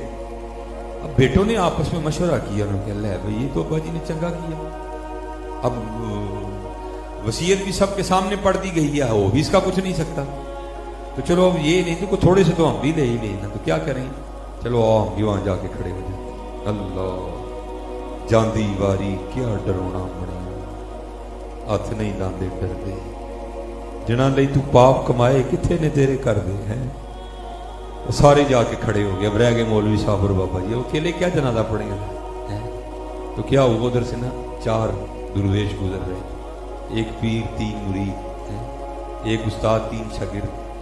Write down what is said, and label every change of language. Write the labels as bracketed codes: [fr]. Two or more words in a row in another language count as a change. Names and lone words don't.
[ur] اب بیٹوں نے آپس میں مشورہ کیا، انہوں نے کہا لے بھائی یہ تو ابا جی نے چنگا کیا، اب وصیت بھی سب کے سامنے پڑھ دی گئی ہے، وہ بھی اس کا کچھ نہیں سکتا، تو چلو اب یہ نہیں تو تھوڑے سے تو ہم بھی لے ہی لینا، تو کیا کریں، چلو آؤ ہم بھی وہاں جا کے کھڑے ہو جائیں. [pa] اللہ جاندی واری کیا ڈرونا بڑا، ہاتھ نہیں لاندے ڈردے، جنہ لئی تو پاپ کمائے کتنے نے تیرے کر دے ہیں. [ur] سارے جا کے کھڑے ہو گئے. اب رہ گئے مولوی صاحب اور بابا جی. وہ اکیلے کیا جنازہ پڑھیں گے، تو کیا ہوا ادھر سے نا 4 درویش گزر رہے، ایک پیر 3 مرید، ایک استاد 3 شاگرد.